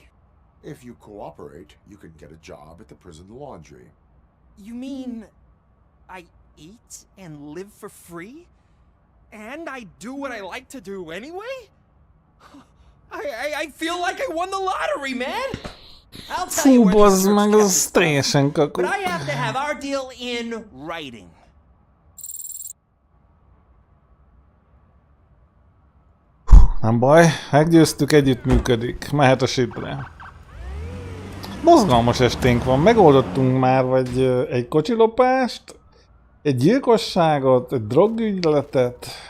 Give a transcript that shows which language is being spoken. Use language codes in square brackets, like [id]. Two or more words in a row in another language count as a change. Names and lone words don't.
[en] If you cooperate, you can get a job at the prison laundry. You mean I eat and live for free? And I do what I like to do anyway? I feel like I won the lottery, man! I'll tell you [hu] Fú, [en] where [hu] bazd meg, az teljesen kakó. [en] But I have to have our deal in writing. [hu] Nem baj, meggyőztük, együttműködik. Mehet a sibre. Mozgalmas esténk van, megoldottunk már vagy egy kocsilopást, egy gyilkosságot, egy drogügyletet.